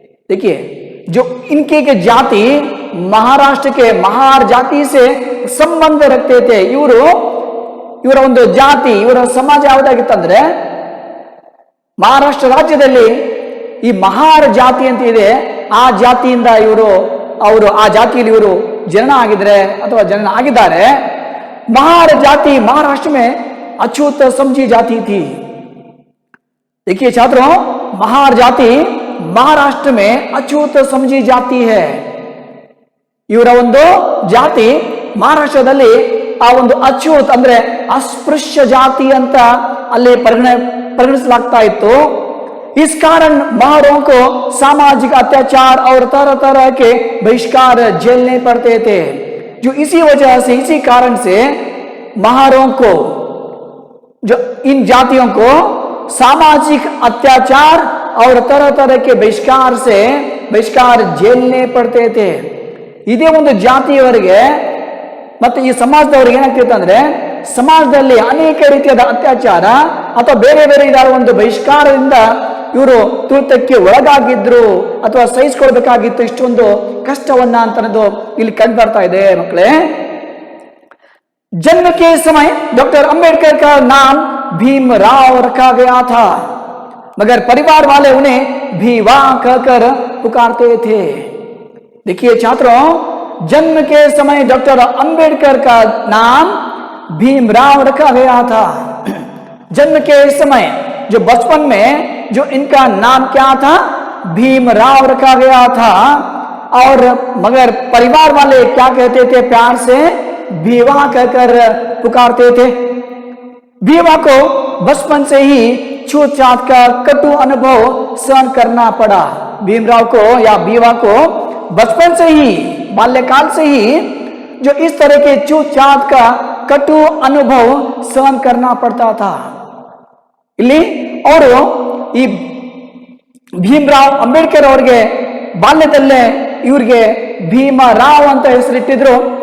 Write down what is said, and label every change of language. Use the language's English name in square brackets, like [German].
[Hindi] देखिए जो इनके के जाति महाराष्ट्र के महार जाति से संबंध रखते थे. [Kannada] ಇವರ ಒಂದು ಜಾತಿ, ಇವರ ಸಮಾಜ ಯಾವುದಾಗಿತ್ತಂದ್ರೆ ಮಹಾರಾಷ್ಟ್ರ ರಾಜ್ಯದಲ್ಲಿ ಈ ಮಹಾರ್ ಜಾತಿ ಅಂತ ಇದೆ. ಆ ಜಾತಿಯಿಂದ ಅವರು ಆ ಜಾತಿಯಲ್ಲಿ ಇವರು ಜನನ ಆಗಿದ್ರೆ ಅಥವಾ ಜನನ ಆಗಿದ್ದಾರೆ. [Hindi] महार जाति महाराष्ट्र में अछूत समझी जाती थी. देखिए छात्रों, महार जाति महाराष्ट्र में अछूत समझी जाती है. [Kannada] ಇವರ ಒಂದು ಜಾತಿ ಮಹಾರಾಷ್ಟ್ರದಲ್ಲಿ ಆ ಒಂದು ಅಚ್ಯುತ್ ಅಂದ್ರೆ [Hindi] अस्पृश्य जाति [Kannada] ಅಂತ ಅಲ್ಲಿ ಪರಿಗಣಿಸಲಾಗ್ತಾ ಇತ್ತು. [Hindi] इस कारण महारों को सामाजिक अत्याचार और तरह तरह के बहिष्कार झेलने पड़ते थे. जो इसी वजह से, इसी कारण से महारों को, जो इन जातियों को सामाजिक अत्याचार और तरह तरह के बहिष्कार झेलने पड़ते थे. [Kannada] ಇದೇ ಒಂದು ಜಾತಿಯವರಿಗೆ ಮತ್ತೆ ಈ ಸಮಾಜದವರಿಗೆ ಏನಾಗ್ತಿತ್ತು ಅಂದ್ರೆ, ಸಮಾಜದಲ್ಲಿ ಅನೇಕ ರೀತಿಯಾದ ಅತ್ಯಾಚಾರ ಅಥವಾ ಬೇರೆ ಬೇರೆ ಇದಾದ ಒಂದು ಬಹಿಷ್ಕಾರದಿಂದ ಇವರು ತುಳಿತಕ್ಕೆ ಒಳಗಾಗಿದ್ರು ಅಥವಾ ಸಹಿಸಿಕೊಳ್ಬೇಕಾಗಿತ್ತು. ಇಷ್ಟೊಂದು ಕಷ್ಟವನ್ನ ಅಂತ ಇಲ್ಲಿ ಕಂಡು ಬರ್ತಾ ಇದೆ ಮಕ್ಕಳೇ. [Hindi] जन्म के समय डॉक्टर अंबेडकर का नाम भीमराव रखा गया था, मगर परिवार वाले उन्हें भीवा कहकर पुकारते थे. देखिए छात्रों, जन्म के समय डॉक्टर अंबेडकर का नाम भीमराव रखा गया था. जन्म के समय जो बचपन में जो इनका नाम क्या था, भीमराव रखा गया था. और मगर परिवार वाले क्या कहते थे प्यार से, भीवा कहकर पुकारते थे। भीवा को बचपन से ही छूतछात का कटु अनुभव सहन करना पड़ा। भीमराव को या भीवा को बचपन से ही, बाल्यकाल से ही जो इस तरह के छूतछात का कटु अनुभव सहन करना पड़ता था। [Kannada] ಇಲ್ಲಿ ಅವರು ಈ ಭೀಮರಾವ್ ಅಂಬೇಡ್ಕರ್ ಅವರಿಗೆ ಬಾಲ್ಯದಲ್ಲೇ ಇವರಿಗೆ ಭೀಮರಾವ್ ಅಂತ ಹೆಸರಿಟ್ಟಿದ್ರು.